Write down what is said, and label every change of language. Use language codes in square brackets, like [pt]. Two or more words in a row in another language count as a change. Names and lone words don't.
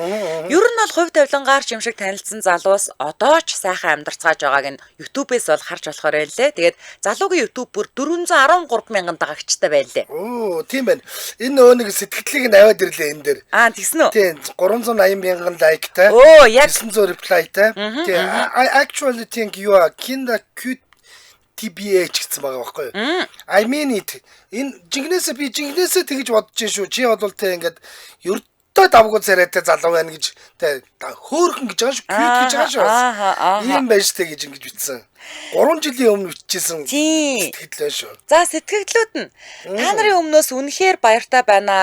[mn] Ер нь бол хувь тавилангаар юм шиг танилцсан залуус одоо ч сайхан амьдарцгааж байгааг нь YouTube-ээс бол харж болохоор байлээ. Тэгээд залуугийн YouTube бүр 413,000 дагагчтай байлээ. Оо, тийм байна. Энэ нөгөө нэг сэтгэлдлийг нь аваад ирлээ энэ дээр. Тэгсэн үү? Тийм, 380,000 лайктай. Оо, яг 900 replyтай. Тийм, [en] I actually think you are cute TBH [mn] гэсэн байгаа байхгүй юу? [en] I mean it. [mn] Энэ жигнэсээ тэгж бодож шүү. Чи бодвол те ингээд ердөө давгүй царайтай залуу байна гэж те хөөхөн гэж байгаа шүү. Cute гэж байгаа шүү. Ийм байж тэ гэж ингэж бичсэн. 3 жилийн өмнө бичсэн сэтгэлдээ шүү. За сэтгэгдлүүд нь та нарын өмнөөс үнэхээр баяртай байна.